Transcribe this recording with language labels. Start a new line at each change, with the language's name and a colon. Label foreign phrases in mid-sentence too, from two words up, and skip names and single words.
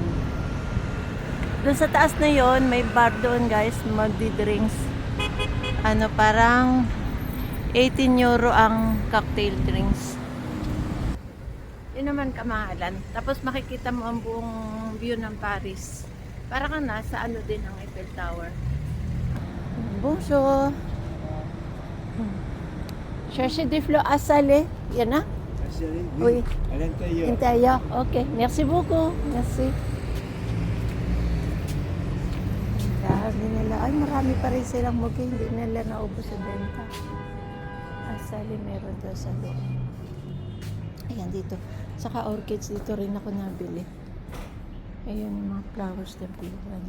Filipino: Doon sa taas na yon may bar doon guys, magdi-drinks. Parang 18 euro ang
English: cocktail drinks.
Filipino: Yun naman kamahalan. Tapos makikita mo ang buong view ng Paris. Para kang nasa din ang Eiffel Tower. Bonjour.
French: Cherchez des fleurs à salé.
Filipino: Yan na?
French: Oui. À l'intérieur. Intérieur. Ok. Merci beaucoup. Merci.
Filipino: Dami nila. Ay, marami pa rin silang mugi. Hindi nila naubos sa benta. Asali meron daw sa loob. Ayan dito. Saka orchids dito rin ako nabili. Ayan yung mga flowers na pilan.